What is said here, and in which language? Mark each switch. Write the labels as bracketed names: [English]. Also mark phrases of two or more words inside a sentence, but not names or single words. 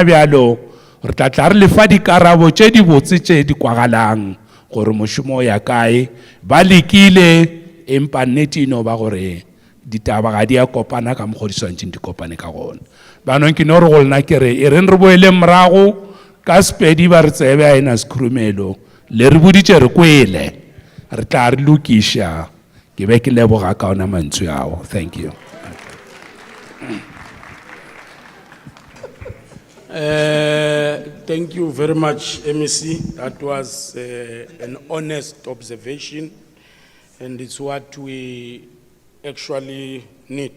[Northern Sotho] bjalo re tla tla re lefa dikarabo tše di botse tše di kwagalang gore mošomo ya kae ba lekile empa nnete eno ba gore ditaba ga di a kopana ka mokgwa di swantšeng di kopane ka gona bjanong ke no re go lena ke re e reng re boele morago ka sepedi ba re tsebe a ena sekhurumelo le re boditše re kwele re tla re lokiša ke be ke leboga ka ona mantswe ao. [English] Thank you. Thank you very much, MEC. That was an honest observation, and it's what we actually need.